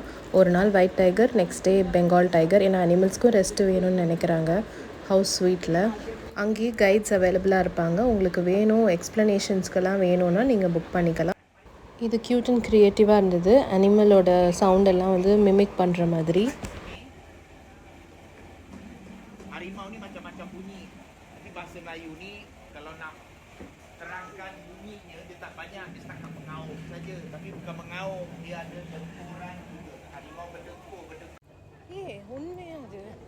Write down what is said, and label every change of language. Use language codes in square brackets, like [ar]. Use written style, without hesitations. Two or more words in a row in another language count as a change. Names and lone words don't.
[ta] ஒரு நாள் [en] white tiger, next day Bengal tiger. [ta] ஏன்னா அனிமல்ஸ்க்கும் ரெஸ்ட் வேணும்னு நினைக்கிறாங்க ஹவுஸ் ஸ்வீட்டில். அங்கேயே கைட்ஸ் அவைலபிளாக இருப்பாங்க. உங்களுக்கு வேணும், எக்ஸ்ப்ளனேஷன்ஸ்க்கெல்லாம் வேணும்னா நீங்கள் புக் பண்ணிக்கலாம். இது [en] cute and creative [ta] இருந்தது. அனிமலோட சவுண்டெல்லாம் வந்து மிமிக் பண்ணுற மாதிரி. [ms] Harimau ni macam-macam bunyi. Tapi bahasa Melayu ni kalau nak terangkan bunyinya dia tak banyak, dia setakat mengaum saja. Tapi bukan mengaum, dia ada dengkuran juga. Harimau berdengkur. [ta] உண்மையா அது?